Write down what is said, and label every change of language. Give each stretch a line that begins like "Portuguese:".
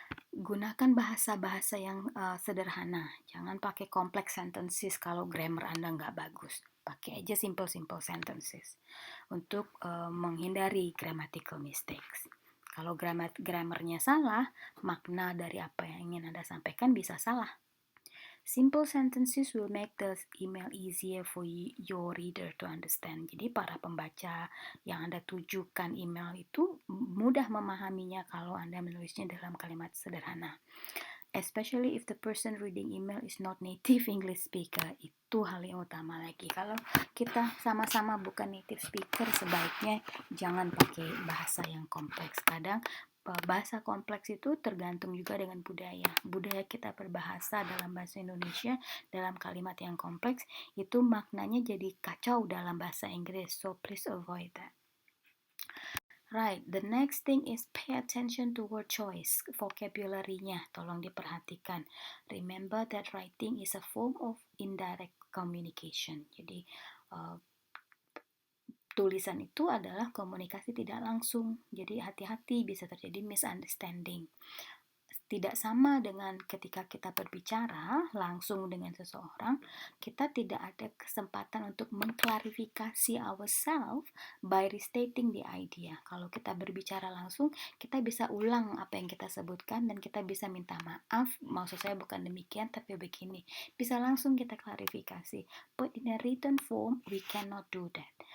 Indonesian: Gunakan bahasa-bahasa yang sederhana. Jangan pakai
English: complex sentences
Indonesian: kalau grammar Anda nggak bagus. Pakai aja
English: simple sentences
Indonesian: untuk menghindari
English: grammatical mistakes.
Indonesian: Kalau grammarnya salah, makna dari apa yang ingin Anda sampaikan bisa salah.
English: Simple sentences will make the email easier for your reader to understand.
Indonesian: Jadi para pembaca yang Anda tujukan email itu mudah memahaminya kalau Anda menulisnya dalam kalimat sederhana.
English: Especially if the person reading email is not native English speaker.
Indonesian: Itu hal yang utama lagi. Kalau kita sama-sama bukan native speaker, sebaiknya jangan pakai bahasa yang kompleks. Kadang bahasa kompleks itu tergantung juga dengan budaya. Budaya kita berbahasa dalam bahasa Indonesia dalam kalimat yang kompleks itu maknanya jadi kacau dalam bahasa Inggris.
English: So please avoid that. Right, the next thing is pay attention to word choice, vocabulary-nya,
Indonesian: tolong diperhatikan.
English: Remember that writing is a form of indirect communication.
Indonesian: Jadi, tulisan itu adalah komunikasi tidak langsung. Jadi, hati-hati bisa terjadi misunderstanding. Tidak sama dengan ketika kita berbicara langsung dengan seseorang, kita tidak ada kesempatan untuk mengklarifikasi
English: ourselves by restating the idea.
Indonesian: Kalau kita berbicara langsung, kita bisa ulang apa yang kita sebutkan dan kita bisa minta maaf, maksud saya bukan demikian tapi begini. Bisa langsung kita klarifikasi.
English: But in a written form, we cannot do that.